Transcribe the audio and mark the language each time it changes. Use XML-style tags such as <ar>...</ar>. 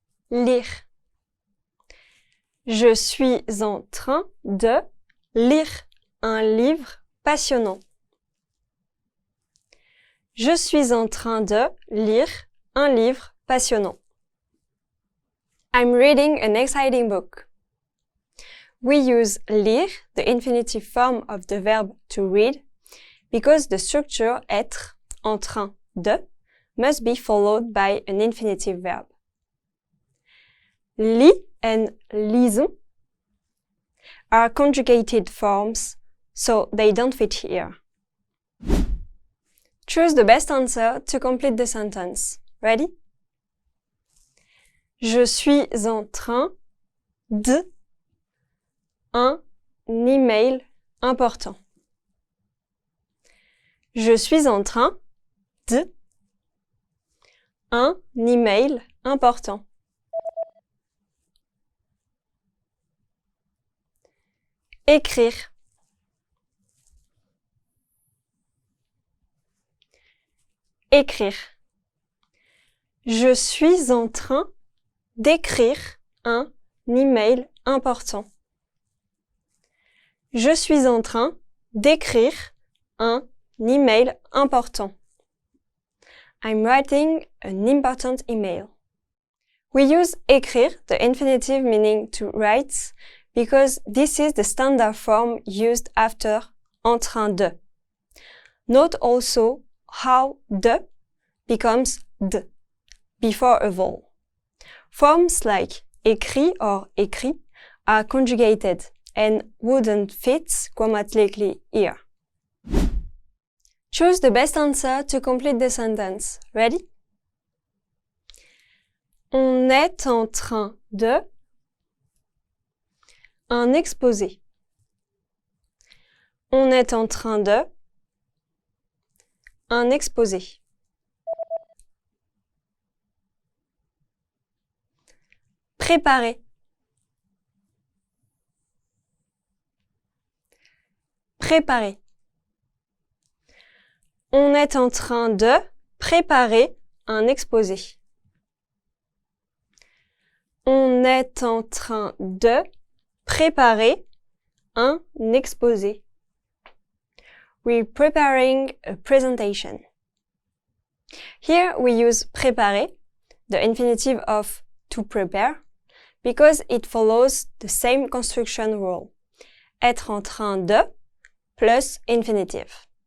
<fr>Lire. Je suis en train de lire un livre passionnant. Je suis en train de lire un livre passionnant.</fr> <en>I'm reading an exciting book. We use lire, the infinitive form of the verb to read, because the structure être, en train de, must be followed by an infinitive verb. Lis and lisons are conjugated forms, so they don't fit here. Choose the best answer to complete the sentence. Ready?</en> <fr>Je suis en train de un email important. Je suis en train de un email important. Écrire. Écrire. Je suis en train d'écrire un email important. Je suis en train d'écrire un email important.</fr> <en>I'm writing an important email. We use écrire, the infinitive meaning to write, because this is the standard form used after en train de. Note also how de becomes d before a vowel. Forms like écrit or écrit are conjugated and wouldn't fit grammatically here. Choose the best answer to complete the sentence. Ready?</en> <fr>On est en train de un exposé. On est en train de un exposé. Préparer. Préparer. On est en train de préparer un exposé. On est en train de préparer un exposé.</fr> <en>We're preparing a presentation. Here we use préparer, the infinitive of to prepare, because it follows the same construction rule. Être en train de plus infinitive.</en>